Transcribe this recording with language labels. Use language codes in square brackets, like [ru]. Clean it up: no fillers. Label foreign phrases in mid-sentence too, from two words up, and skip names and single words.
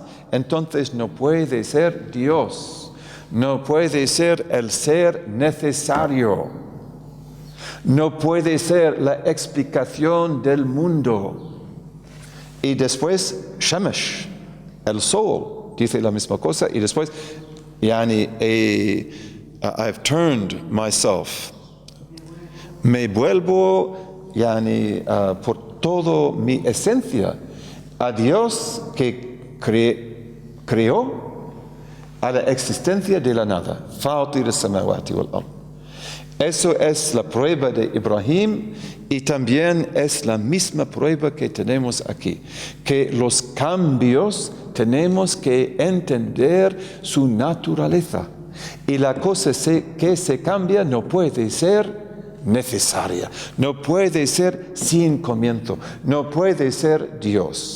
[es] Entonces no puede ser Dios, no puede ser el ser necesario. No puede ser la explicación del mundo. Y después, Shemesh, el sol, dice la misma cosa. Y después, [en] I've turned myself. [es] Me vuelvo, por toda mi esencia, a Dios que creó, a la existencia de la nada. [ar] فاطر السماوات والأرض. [es] Eso es la prueba de Ibrahim y también es la misma prueba que tenemos aquí, que los cambios tenemos que entender su naturaleza y la cosa que se cambia no puede ser necesaria, no puede ser sin comienzo, no puede ser Dios.